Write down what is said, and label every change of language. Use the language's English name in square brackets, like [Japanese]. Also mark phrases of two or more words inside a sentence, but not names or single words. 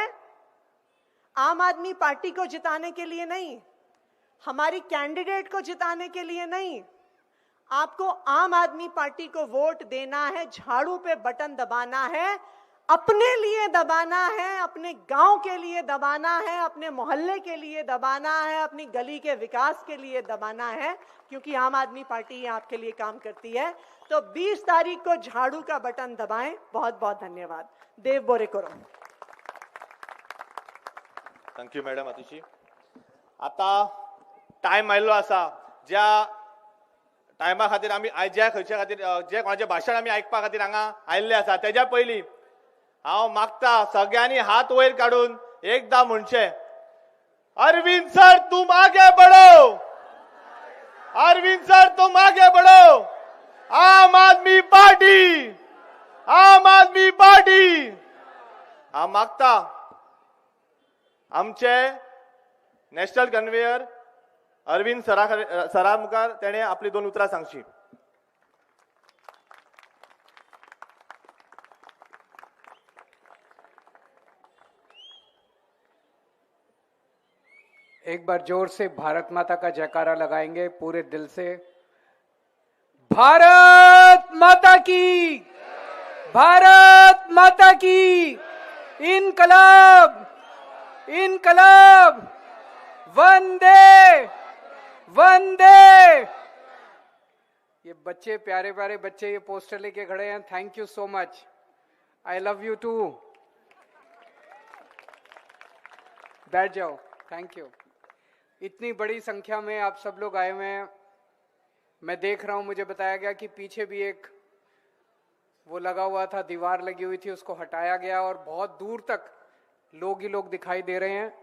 [Hindi] आम आदमी पार्टी को जिताने के लिए नहीं, हमारी कैंडिडेट को जिताने के लिए नहीं, आपको आम आदमी पार्टी को वोट देना है, झाड़ू पे बटन दबाना है, अपने लिए दबाना है, अपने गांव के लिए दबाना है, अपने मोहल्ले के लिए दबाना है, अपनी गली के विकास के लिए दबाना है, क्योंकि आम आदमी पार्टी आपके लिए काम करती है। तो 20 तारीख को झाड़ू का बटन दबाएं। बहुत बहुत धन्यवाद। [Konkani] देव बोरे करो। [English] Thank you Madam Atishi. [Konkani] आता टायम आयिल्लो आसा, ज्या टायमा खातीर आमी ज्या खंयच्या खातीर जे कोणाचें भाशण आमी आयकपा खातीर हांगा आयिल्ले आसा, तेज्या पयलीं हांव मागता सगळ्यांनी हात वयर काडून एकदां म्हणचे, [Hindi] अरविंद सर तुम आगे बढ़ो, अरविंद सर तुम आगे बढ़ो, [Konkani] आम आदमी पार्टी, आम आदमी पार्टी। हांव मागता आमचे [English] national conveyor [Konkani] अरविंद सरा मुखार तेणे आपली 2 उतरां सांगची। [Hindi] एक बार जोर से भारत माता का जयकारा लगाएंगे पूरे दिल से। भारत माता की, भारत माता की, इनकलाब, इनकलाब, वंदे वंदे। ये बच्चे, प्यारे प्यारे बच्चे, ये पोस्टर लेके खड़े हैं। [English] Thank you so much. I love you too. [Hindi] बैठ जाओ। [English] Thank you. [Hindi] इतनी बड़ी संख्या में आप सब लोग आए हुए हैं। मैं देख रहा हूं, मुझे बताया गया कि पीछे भी एक वो लगा हुआ था, दीवार लगी हुई थी, उसको हटाया गया और बहुत दूर तक लोग ही लोग दिखाई दे रहे हैं।